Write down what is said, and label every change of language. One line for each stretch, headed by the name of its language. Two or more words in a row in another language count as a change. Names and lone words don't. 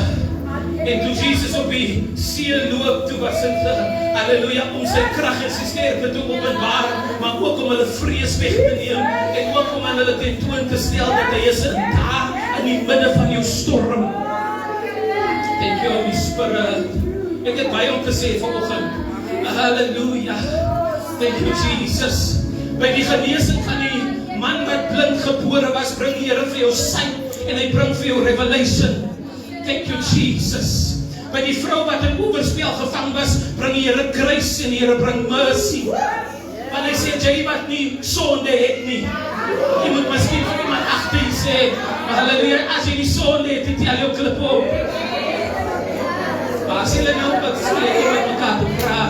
Afrikaans: En toe Jesus op die see loop, toe was dit, halleluja, om sy krag en sy sterkte te openbaar, maar ook om hulle vrees weg te neem, en ook om aan hulle tentoon te stel, dat hy is daar in die midde van jou storm.
English: Thank you, Holy Spirit.
Afrikaans: Ek het baie om te sê vanoggend.
English: Halleluja. Thank you, Jesus.
Afrikaans: By die genesing van die man wat blind gebore was, bring die Here vir jou sight, en hy bring vir jou revelation.
English: Thank you, Jesus.
Afrikaans: By die vrou wat in oorspel gevang was, bring die Here grace en die Here bring mercy. Want hy sê, jy wat nie sonde het nie. Jy moet miskien vir iemand agter jy sê, halleluja, as jy nie sonde het, het jy al jou klip op. Maar as jy nou wat sê, jy met mekaar te praat.